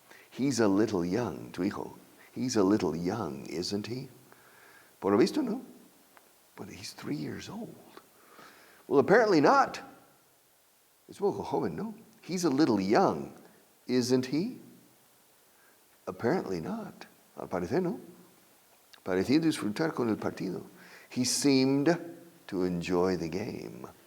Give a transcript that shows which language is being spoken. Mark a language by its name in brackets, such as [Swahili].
[English] He's a little young, [Spanish] tu hijo. [English] He's a little young, isn't he? [Spanish] Por lo visto, no. [English] But he's 3 years old. Well, apparently not. [Spanish] Es un poco joven, ¿no? [English] He's a little young, isn't he? Apparently not. [Spanish] Al parecer, no. Parecía disfrutar con el partido. [English] He seemed to enjoy the game.